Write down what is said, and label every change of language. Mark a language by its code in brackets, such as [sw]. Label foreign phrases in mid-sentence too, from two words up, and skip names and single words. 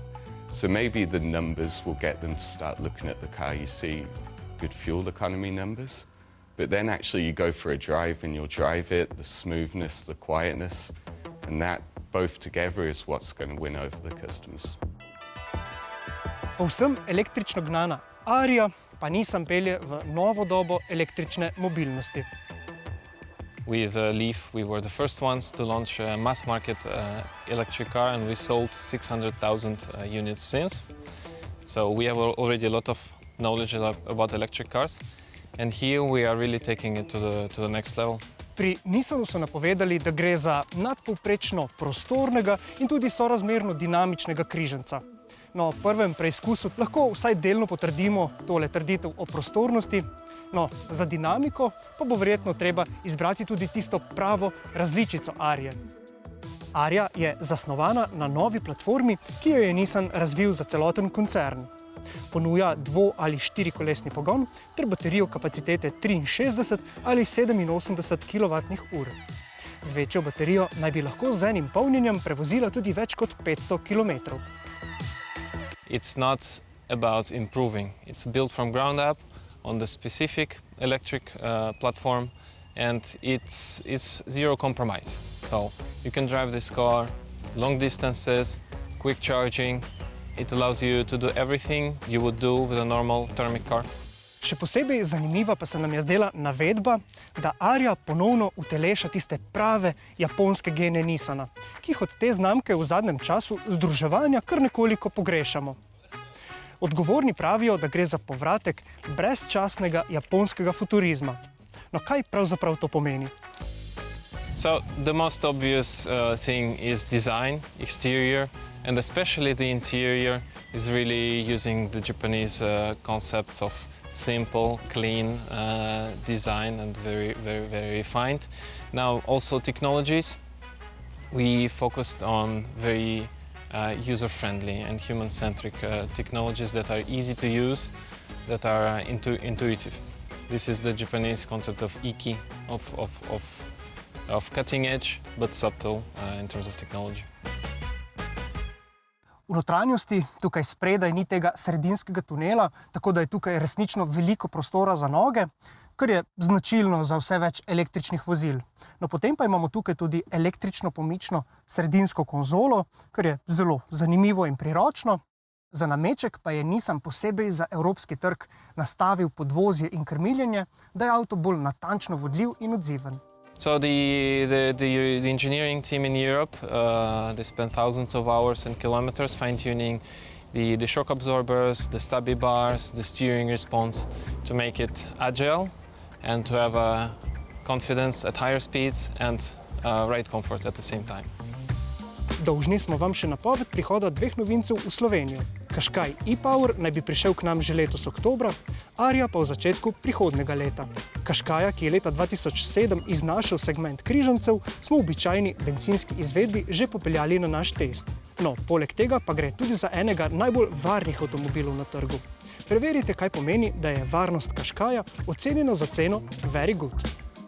[en] So maybe the numbers will get them to start looking at the car. You see good fuel economy numbers, but then actually you go for a drive and you'll drive it, the smoothness, the quietness, and that both together is what's going to win over the customers. [sl] Povsem električno gnana ariya pa Nissan pelje v novo dobo električne mobilnosti. [en] With Leaf, we were the first ones to launch a mass market electric car, and we sold 600,000 units since. So we have already a lot of knowledge about electric cars, and here we are really taking it to the next level. [sl] Pri Nissanu so napovedali, da gre za nadpovprečno prostornega in tudi sorazmerno dinamičnega križanca. No, v prvem preizkusu lahko vsaj delno potrdimo tole trditev o prostornosti. No, za dinamiko pa bo verjetno treba izbrati tudi tisto pravo različico Arije. Ariya je zasnovana na novi platformi, ki jo je Nissan razvil za celoten koncern. Ponuja dvo- ali štirikolesni pogon ter baterijo kapacitete 63 ali 87 kWh. Z večjo baterijo naj bi lahko z enim polnjenjem prevozila tudi več kot 500 km. [en] It's not about improving. It's built from ground up on the specific electric platform, and it's zero compromise. So you can drive this car long distances, quick charging. It allows you to do everything you would do with a normal thermic car. [sl] Še posebej zanimiva pa se nam je zdela navedba, da ariya ponovno uteleša tiste prave japonske gene Nissana, ki jih od te znamke v zadnjem času združevanja kar nekoliko pogrešamo. Odgovorni pravijo, da gre za povratek brezčasnega japonskega futurizma. No, kaj pravzaprav to pomeni? [en] So the most obvious thing is design, exterior, and especially the interior is really using the Japanese concepts of simple, clean design and very, very, very refined. Now also technologies, we focused on very user-friendly and human-centric technologies that are easy to use, that are intuitive. This is the Japanese concept of iki, of cutting edge but subtle in terms of technology. [sl] V notranjosti tukaj spredaj ni tega sredinskega tunela, tako da je tukaj resnično veliko prostora za noge, kar je značilno za vse več električnih vozil. No, potem pa imamo tukaj tudi električno pomično sredinsko konzolo, kar je zelo zanimivo in priročno. Za nameček pa je Nissan posebej za evropski trg nastavil podvozje in krmiljenje, da je avto bolj natančno vodljiv in odziven. [en] So the engineering team in Europe, they spent thousands of hours and kilometers fine-tuning the shock absorbers, the stubby bars, the steering response to make it agile and to have confidence at higher speeds and ride comfort at the same time. [sl] Dolžni smo vam še napoved prihoda dveh novincev v Slovenijo. Qashqai e-Power naj bi prišel k nam že letos oktobra, ariya pa v začetku prihodnega leta. Qashqaia, ki je leta 2007 iznašel segment križancev, smo v običajni bencinski izvedbi že popeljali na naš test. No, poleg tega pa gre tudi za enega najbolj varnih avtomobilov na trgu. Preverite, kaj pomeni, da je varnost Qashqaia ocenjena za ceno [en] very good.